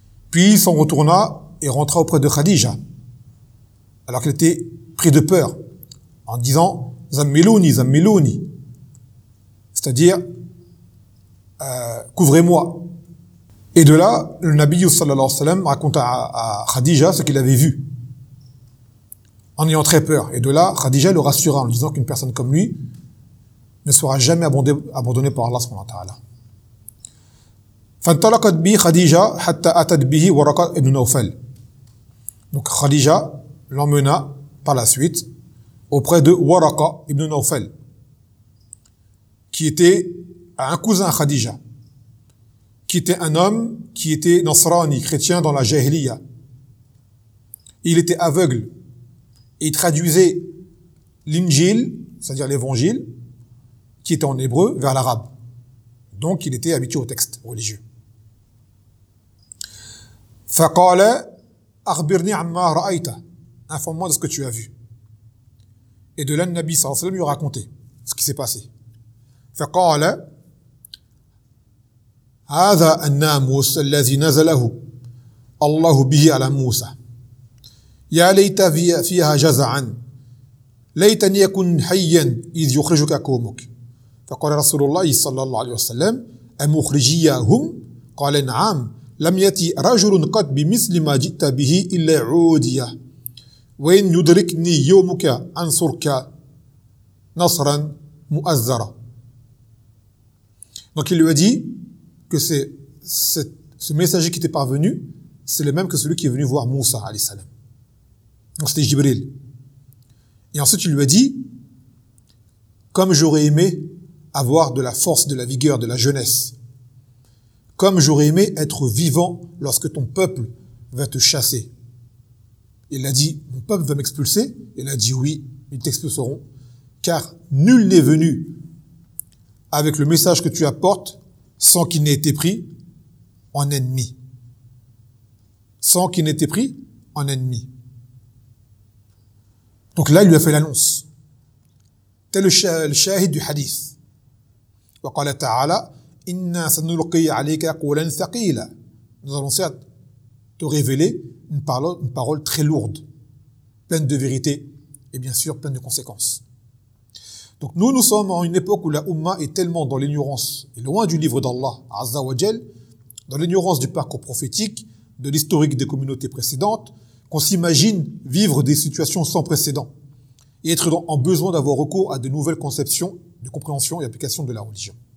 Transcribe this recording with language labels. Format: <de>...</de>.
<fr>Puis il s'en retourna et rentra auprès de Khadija, alors qu'elle était pris de peur, en disant «</fr> <ar>Zammilouni, Zammilouni</ar> <fr>», c'est-à-dire « Couvrez-moi ». Et de là, le Nabi sallallahu alayhi wa sallam raconta à Khadija ce qu'il avait vu, en ayant très peur. Et de là, Khadija le rassura en lui disant qu'une personne comme lui ne sera jamais abandonnée par Allah subhanahu wa ta'ala.</fr> <ar>فانطلقت به خديجة حتى أتت به ورقة ابن نوفل.</ar> <fr>Donc Khadija l'emmena par la suite auprès de Waraqa ibn Nawfal, qui était un cousin Khadija, qui était un homme qui était nasrani, chrétien dans la jahiliya. Il était aveugle et il traduisait l'Injil, c'est-à-dire l'Évangile, qui était en hébreu, vers l'arabe. Donc il était habitué au texte religieux.</fr> <ar>فقال أخبرني عما رأيت</ar> <fr>informe-moi de ce que tu as vu. Et de là, le Nabi sallallahu alayhi wa sallam lui a raconté ce qui s'est passé.</fr> <ar>فقال هذا الناموس الذي نزله الله به على موسى يا ليت فيها جزعا ليتني أكون حيا إذ يخرجك قومك. فقال رسول الله صلى الله عليه وسلم أمخرجيهم؟ قال نعم لم يأتي رجل قد بمثل ما جئت به إلا عوديا وإن يدركني يومك أنصرك نصرا مؤزرا.</ar> <fr>Donc il lui a dit que ce messager qui était parvenu, c'est le même que celui qui est venu voir Moussa alayhi salam. Donc c'était Jibril. Et ensuite il lui a dit, comme j'aurais aimé avoir de la force, de la vigueur, de la jeunesse, comme j'aurais aimé être vivant lorsque ton peuple va te chasser. Il a dit, mon peuple va m'expulser. Il a dit, oui, ils t'expulseront. Car nul n'est venu avec le message que tu apportes sans qu'il n'ait été pris en ennemi. Sans qu'il n'ait été pris en ennemi. Donc là, il lui a fait l'annonce. Tel le shahid du hadith.</fr> <ar>Wa qala ta'ala, إِنَّا سَنُلْقِي عَلَيْكَ قُولًا ثَقِيلًا.</ar> <fr>Nous allons certes te révéler une parole très lourde. pleine de vérité et bien sûr pleine de conséquences. Donc nous, nous sommes en une époque où la Oumma est tellement dans l'ignorance et loin du livre d'Allah, Azza wa Jal, dans l'ignorance du parcours prophétique, de l'historique des communautés précédentes, qu'on s'imagine vivre des situations sans précédent et être donc en besoin d'avoir recours à de nouvelles conceptions de compréhension et application de la religion.</fr>